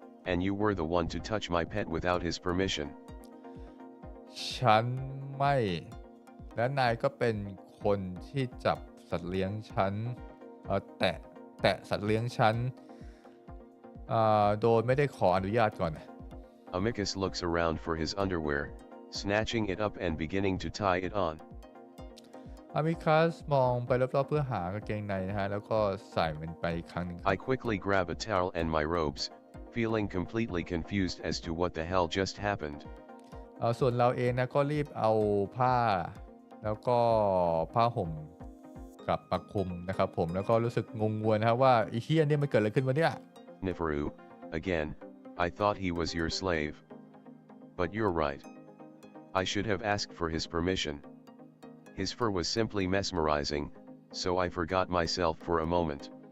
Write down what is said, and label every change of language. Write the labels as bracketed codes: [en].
[en] And you were the one to touch my pet without his permission. [th] ฉันไม่และนายก็เป็นคนที่จับสัตว์เลี้ยงฉันแตะสัตว์เลี้ยงฉันโดยไม่ได้ขออนุญาตก่อน [en] Amicus looks around for his underwear, snatching it up and beginning to tie it on. [th] อามิคัสมองไปรอบๆเพื่อหากางเกงในนะฮะแล้วก็ใส่มันไปอีกครั้งหนึ่ง [en] I quickly grab a towel and my robes, feeling completely confused as to what the hell just happened. [th] ส่วนเราเองนะก็รีบเอาผ้าแล้วก็ผ้าห่มกลับมาคลุมนะครับผมแล้วก็รู้สึกงงงวยนะครับว่าไอ้เหี้ยเนี่ยมันเกิดอะไรขึ้นวะเนี่ย [en] Neferu, again, I thought he was your slave. But you're right. I should have asked for his permission. His fur was simply mesmerizing, so I forgot myself for a moment.